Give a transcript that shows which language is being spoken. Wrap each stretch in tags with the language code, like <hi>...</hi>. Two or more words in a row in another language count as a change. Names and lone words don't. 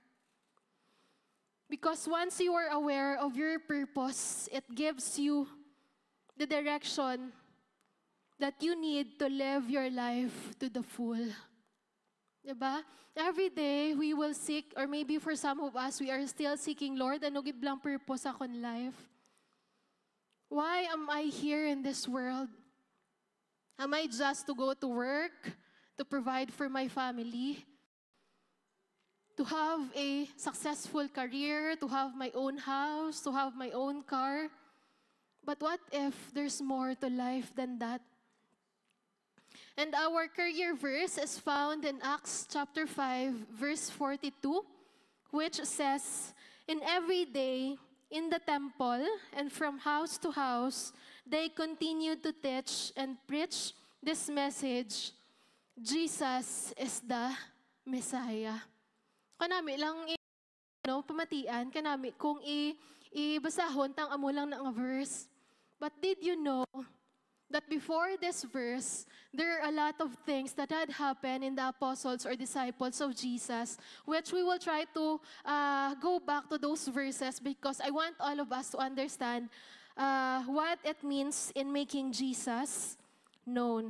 <en>Because once you are aware of your purpose, it gives you the direction that you need to live your life to the full. Diba? Every day, we will seek, or maybe for some of us, we are still seeking, Lord,</en> <hil>ano gid blang purpose akong life?</hil> <en>Why am I here in this world? Am I just to go to work, to provide for my family, to have a successful career, to have my own house, to have my own car? But what if there's more to life than that? And our career verse is found in Acts chapter 5, verse 42, which says, "In every day, in the temple and from house to house, they continued to teach and preach this message, Jesus is the Messiah."</en> <hil>Kanami lang pamatian, kanami kung ibasahon tang amo lang na nga verse. But did you know that before this verse, there are a lot of things that had happened in the apostles or disciples of Jesus, which we will try to go back to those verses, because I want all of us to understand what it means in making Jesus known.</hil>